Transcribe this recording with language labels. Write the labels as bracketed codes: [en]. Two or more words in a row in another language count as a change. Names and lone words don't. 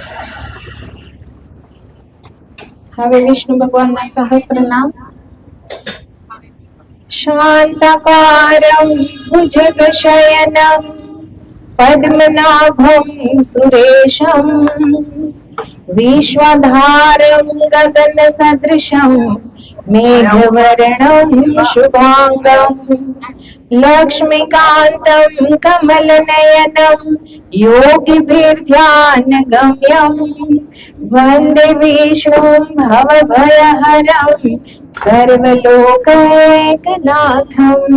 [gu] હવે વિષ્ણુ ભગવાનના સહસ્ત્ર નામ. [sa] શાંતાકારં ભુજગશયનં પદ્મનાભં સુરેશં વિશ્વધારં ગગન સદૃશં मेघवर्णं शुभांगं लक्ष्मीकान्तं कमलनयनं योगिभिर्ध्यानगम्यं वन्दे विष्णुं भवभयहरं सर्वलोकैकनाथम्।